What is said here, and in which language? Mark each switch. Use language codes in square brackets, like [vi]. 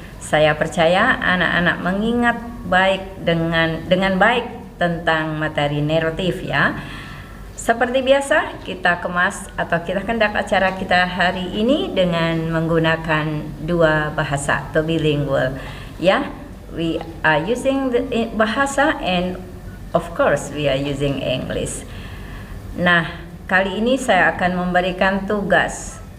[id] Saya percaya anak-anak mengingat baik dengan baik tentang materi narrative ya. Seperti biasa, kita kemas atau kita kendak acara kita hari ini dengan menggunakan dua bahasa atau bilingual ya. [en] We are using the bahasa and of course we are using English. [id] Nah, kali ini saya akan memberikan tugas.